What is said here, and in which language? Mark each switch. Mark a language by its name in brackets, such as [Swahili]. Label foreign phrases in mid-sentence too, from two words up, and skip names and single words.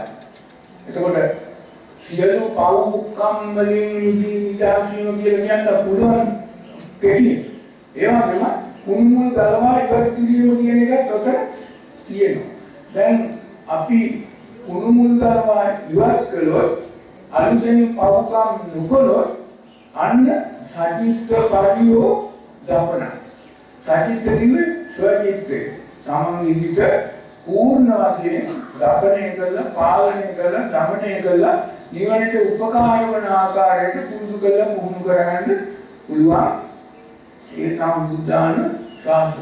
[Sinhala] එතකොට සියලු පවුකම් වලින් නිදීදාසීම කියලා කියන්න පුළුවන් කෙටි. ඒ වගේම කුමුල් ගලවා ඉවත් කිරීම කියන එකත් ඔතන තියෙනවා. දැන් අපි කුමුල් ගලවා ඉවත් කළොත් අලුතෙන් පවුකම් නොකළොත් අන්න [Pali] සචිත්ත පරියෝ දපන. [Sinhala] සචිත්ත කිව්වේ ස්වචිත්තේ. සමන්විත පූර්ණ වශයෙන් දපනය කළා, පාලනය කළා, දමනය කළා නිවනට උපකාර වන ආකාරයට පුරුදු කළා පුහුණු කරගන්න පුළුවන්. ඒ තමයි බුද්ධාන ශාසනය.